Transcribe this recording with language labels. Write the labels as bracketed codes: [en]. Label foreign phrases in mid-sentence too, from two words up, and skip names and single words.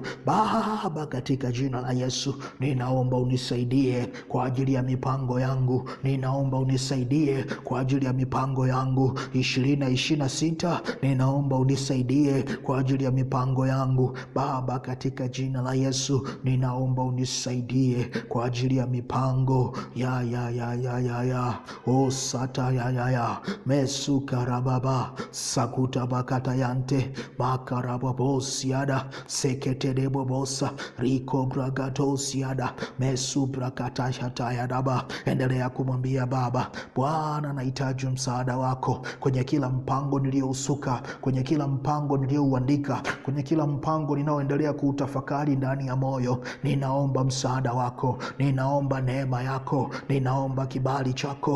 [sw] Baba, katika jina la Yesu, ninaomba unisaidie kwa ajili ya mipango yangu. Ninaomba unisaidie kwa ajili ya mipango yangu 2026. Ninaomba unisaidie kwa ajili ya mipango yangu. Baba, katika jina la Yesu, ninaomba unisaidie kwa ajili ya mipango o sata ya mesu karababa sakuta bakata yante makarababo siada sekete bobosa riko bragato siada mesu brakata shataya daba. Endelea kumwambia Baba, Bwana, nahitaji msaada wako kwenye kila mpango niliousuka, kwenye kila mpango niliouandika, kwenye kila mpango ninaoendelea kuutafakari ndani ya moyo. Ninaomba msaada wako, ninaomba neema yako, ninaomba kibali chako.